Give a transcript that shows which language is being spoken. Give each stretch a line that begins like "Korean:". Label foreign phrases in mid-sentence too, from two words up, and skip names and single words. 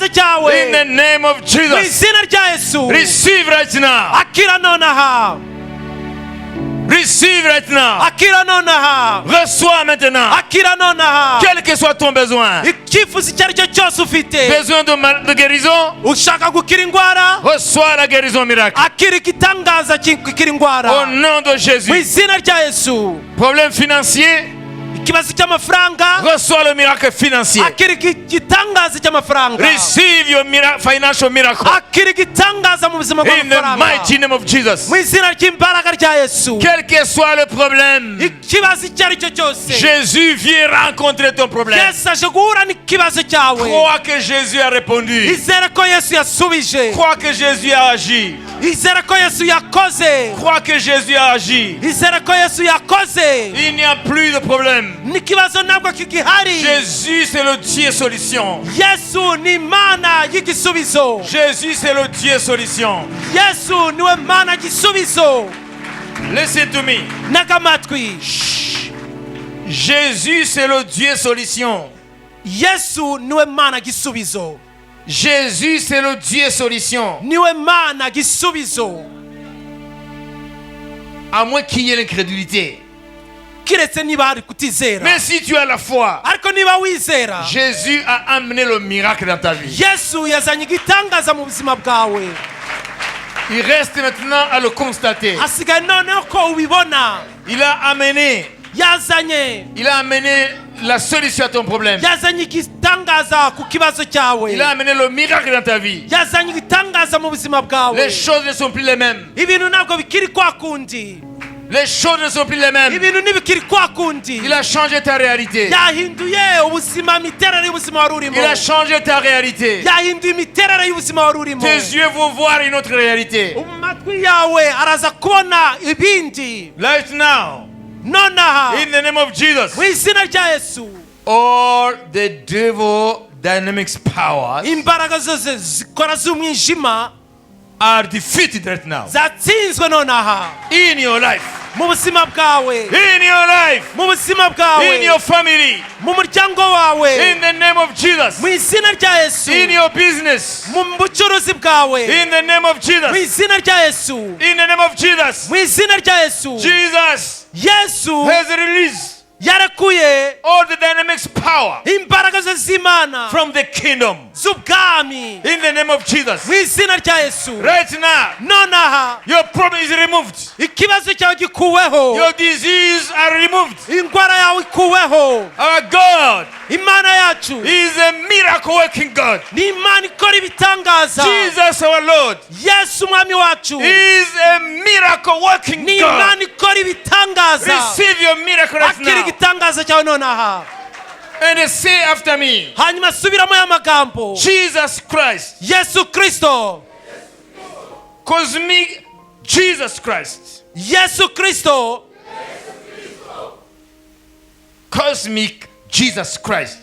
English: In the
Kinyarwanda: cyawe
English: name of
Kinyarwanda: mu
English: Jesus,
Kinyarwanda: izina rya Yesu.
English: receive right now.
Kinyarwanda: Akira nonaha,
English: Receive right now.
Kinyarwanda: akira nonaha,
French: Reçois maintenant.
Kinyarwanda: akira nonaha.
French: Quel que soit ton besoin,
Kinyarwanda: Icyifuzo icyo ari cyo cyose ufite,
French: besoin de guérison,
Kinyarwanda: ushaka gukira indwara,
French: reçois la guérison miracle.
Kinyarwanda: akira igitangaza gukira
French: Au
Kinyarwanda: indwara
French: nom de
Kinyarwanda: mu
French: Jésus.
Kinyarwanda: izina rya Yesu.
French: Problème financier,
Kinyarwanda: ikibazo cy'amafaranga
French: reçois le miracle financier.
Kinyarwanda: akira igitangaza cy'amafaranga
English: Receive your financial miracle.
Kinyarwanda: akira igitangaza mu buzima
English: In the
Kinyarwanda: bw'amafaranga
English: mighty name of Jesus.
Kinyarwanda: mu izina ry'imbaraga rya Yesu.
French: Quel que soit le problème,
Kinyarwanda: ikibazo icyo ari cyo cyose
French: Jésus vient rencontrer ton problème.
Kinyarwanda: Yesu aje guhura n'ikibazo cyawe.
French: Crois que Jésus a répondu.
Kinyarwanda: izere ko Yesu yasubije.
French: Crois que Jésus a agi.
Kinyarwanda: izere ko Yesu yakoze.
French: Crois que Jésus a agi.
Kinyarwanda: izere ko Yesu yakoze.
French: Il n'y a plus de problème.
Kinyarwanda: n'ikibazo ntabwo kigihari.
French: Jésus, c'est le Dieu solution.
Kinyarwanda: Yesu ni Imana y'igisubizo.
French: Jésus, c'est le Dieu solution.
Kinyarwanda: Yesu niwe Mana gisubizo.
English: Listen to me.
Kinyarwanda: n'agamatwi.
French: Jésus, c'est le Dieu solution.
Kinyarwanda: Yesu niwe Mana gisubizo.
French: Jésus, c'est le Dieu solution.
Kinyarwanda: niwe Mana gisubizo.
French: À moins qu'il y ait l'incrédulité.
Kinyarwanda: kiretse niba hari kutizera.
French: Mais si tu as la foi,
Kinyarwanda: ariko niba wizera,
French: Jésus a amené le miracle dans ta vie.
Kinyarwanda: Yesu yazanye igitangaza mu buzima bwawe.
French: Il reste maintenant à le constater.
Kinyarwanda: hasigaye noneho ko ubibona.
French: Il a amené la solution à ton problème.
Kinyarwanda: yazanye igitangaza ku kibazo cyawe.
French: Il a amené le miracle dans ta vie.
Kinyarwanda: yazanye igitangaza mu buzima bwawe.
French: Les choses ne sont plus les mêmes.
Kinyarwanda: ibintu ntabwo bikiri kwa kundi.
French: Les choses ne sont plus les mêmes.
Kinyarwanda: ibintu ntibikiri kwa kundi.
French: Il a changé ta réalité.
Kinyarwanda: yahinduye ubuzima, imiterere y'ubuzima wari urimo.
French: Il a changé ta réalité.
Kinyarwanda: yahinduye imiterere y'ubuzima wari urimo.
French: Tes yeux vont voir une autre réalité.
Kinyarwanda: amatwi yawe araza kubona ibindi.
English: Right now,
Kinyarwanda: nonaha
English: in the name of Jesus,
Kinyarwanda: mu izina rya Yesu,
English: all the devil dynamics powers
Kinyarwanda: imbaraga zose zikora z'umwijima
English: are defeated right now.
Kinyarwanda: zatsinzwe nonaha
English: In your life.
Kinyarwanda: mu buzima bwawe,
English: In your life.
Kinyarwanda: mu buzima bwawe,
English: In your family.
Kinyarwanda: mu muryango wawe,
English: In the name of Jesus.
Kinyarwanda: mu izina rya Yesu,
English: In your business.
Kinyarwanda: mu bucuruzi bwawe,
English: In the name of
Kinyarwanda: mu
English: Jesus.
Kinyarwanda: izina rya Yesu,
English: In the name of Jesus.
Kinyarwanda: mu izina rya Yesu.
English: Jesus
Kinyarwanda: Yesu
English: has released
Kinyarwanda: yarekuye
English: all the dynamics power
Kinyarwanda: imbaraga ze z'Imana
English: from the kingdom.
Kinyarwanda: z'ubwami
English: In the name of Jesus.
Kinyarwanda: mu izina rya Yesu.
English: Right now,
Kinyarwanda: nonaha
English: your problem is removed.
Kinyarwanda: ikibazo cyawe gikuweho,
English: Your disease are removed.
Kinyarwanda: indwara yawe ikuweho.
English: Our God
Kinyarwanda: Imana yacu
English: is a miracle working God.
Kinyarwanda: ni Imana ikora ibitangaza.
English: Jesus our Lord
Kinyarwanda: Yesu umwami wacu
English: is a miracle working
Kinyarwanda: ni
English: God.
Kinyarwanda: Imana ikora ibitangaza.
English: Receive your miracle right
Kinyarwanda: akira
English: now.
Kinyarwanda: igitangaza cyawe nonaha.
English: And say after me,
Kinyarwanda: hanyuma subiramo aya magambo.
English: Jesus Christ,
Kinyarwanda: Yesu Kristo,
English: cosmic Jesus Christ,
Kinyarwanda: Yesu Kristo,
English: cosmic Jesus Christ